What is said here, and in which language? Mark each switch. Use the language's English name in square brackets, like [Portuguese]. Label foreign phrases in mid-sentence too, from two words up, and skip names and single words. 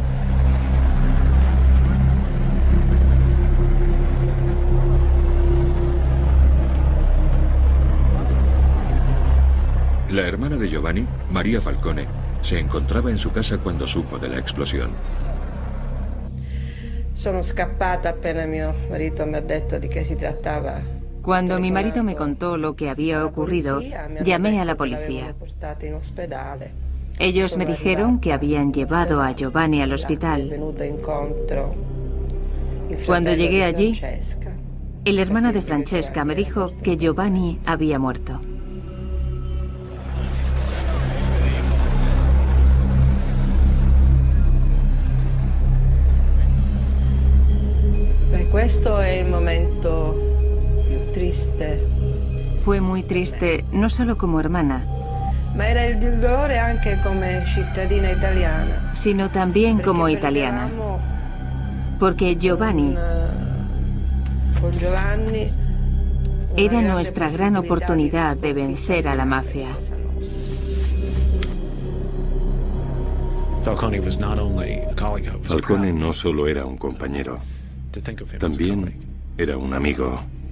[Spanish] La hermana de Giovanni, María Falcone, se encontraba en su casa cuando supo de la explosión. [Italian] Sono scappata appena mio marito mi ha detto di che si trattava. [Spanish] Cuando mi marido me contó lo que había ocurrido, llamé a la policía. Ellos me dijeron que habían llevado a Giovanni al hospital. Cuando llegué allí, el hermano de Francesca me dijo que Giovanni había muerto. [Italian] Questo è il momento più triste. [Spanish] Fue muy triste, no solo como hermana, [Italian] ma era il dolore anche come cittadina italiana, [Spanish] sino también como italiana. Porque Giovanni era nuestra gran oportunidad de vencer a la mafia. Falcone no solo era un compañero, también era un amigo.